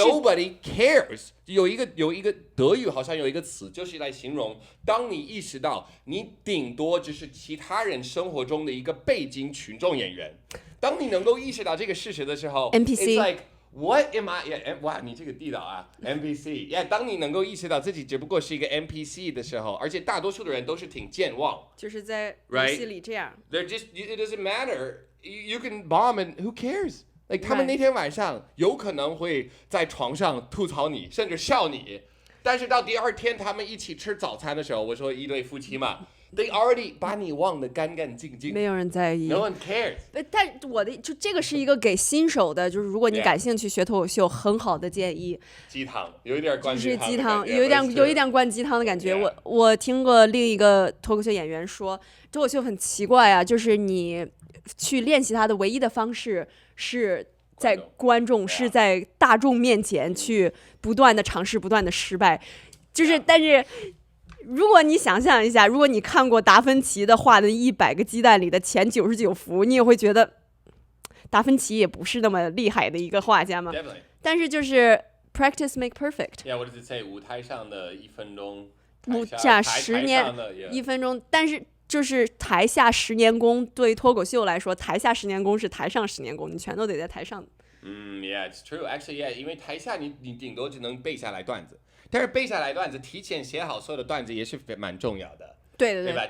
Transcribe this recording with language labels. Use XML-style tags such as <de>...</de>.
<en>nobody cares，</en> <zh>有一个德语好像有一个词，就是来形容当你意识到你顶多只是其他人生活中的一个背景群众演员，当你能够意识到这个事实的时候</zh> <en>NPC it's like What am I？</en> <zh>哇，你这个地道啊 ！NPC， 当你能够意识到自己只不过是一个 NPC 的时候，而且大多数的人都是挺健忘，就是在游戏里这样。</zh> <en>They're just it doesn't matter. You can bomb and who cares？</en> <zh>Like 他们那天晚上有可能会在床上吐槽你，甚至笑你，但是到第二天他们一起吃早餐的时候，我说一对夫妻嘛。</zh> <en>They already</en> <zh>把你忘得干干净净，没有人在意</zh> <en>，No one cares。</en> <zh>但我的这个是一个给新手的，就是如果你感兴趣学脱口秀，很好的建议。鸡汤有一点灌鸡汤，有一点灌鸡汤的感觉。我听过另一个脱口秀演员说，脱口秀很奇怪啊，就是你去练习它的唯一的方式是在观众是在大众面前去不断的尝试，不断的失败，就是但是。如果你想象一下，如果你看过达芬奇的画的100个鸡蛋里的前99幅，你也会觉得达芬奇也不是那么厉害的一个画家嘛。但是就是</zh> <en>practice make perfect。Yeah, what does it say？</en> <zh>舞台上的1分钟，舞下10年1分钟，但是就是台下10年功，对于脱口秀来说，台下10年功是台上10年功，你全都得在台上。</zh> <en>Yeah, it's true. Actually, yeah，</en> <zh>因为台下你顶多只能背下来段子。但是背下来段子，提前写好所有的段子也是蛮重要的，对吧？</zh>